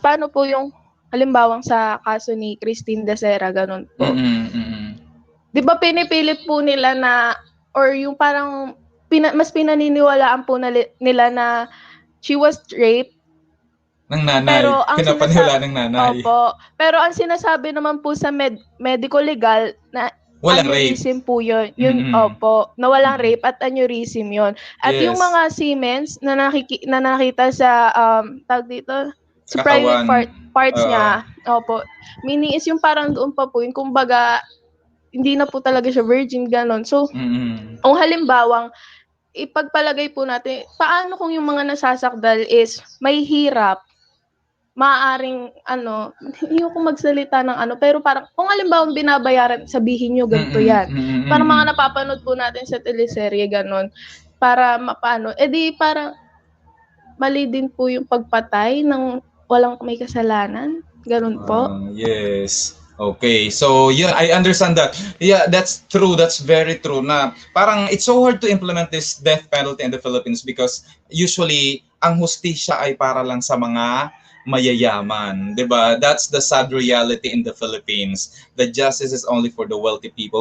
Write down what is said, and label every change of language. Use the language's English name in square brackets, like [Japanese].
[Filipino] Paano po yung halimbawang sa kaso ni Christine Dacera, ganun po. Di ba pinipilit po nila na, or yung parang mas pinaniniwalaan po nila na [English] she was raped. [Filipino] Ng nanay. Pero ang pinapaniwala ng nanay. Opo. Pero ang sinasabi naman po sa medical legal na walang [English] aneurysm rape. [Filipino] Po yun. Opo. Na walang rape at aneurysm yun. At yung mga Siemens na nakita sa, tawag dito, sa private parts niya. Opo. [English] Meaning is [Filipino] yung parang doon pa po yun. Kumbaga, hindi na po talaga siya virgin, ganon. So, kung halimbawang, ipagpalagay po natin, paano kung yung mga nasasakdal is may hirap, maaaring, hindi ko magsalita ng pero parang, kung halimbawang binabayaran, sabihin nyo, ganito yan. Parang mga napapanood po natin sa teleserye, ganon. Para mapaano. Di parang, mali din po yung pagpatay ng walang may kasalanan. Ganun po. [English] Yes. Okay. So, yeah, I understand that. Yeah, that's true. That's very true [Filipino] na parang [English] it's so hard to implement this death penalty in the Philippines because usually [Filipino] ang hustisya ay para lang sa mga mayayaman, 'di ba? [English] That's the sad reality in the Philippines. The justice is only for the wealthy people.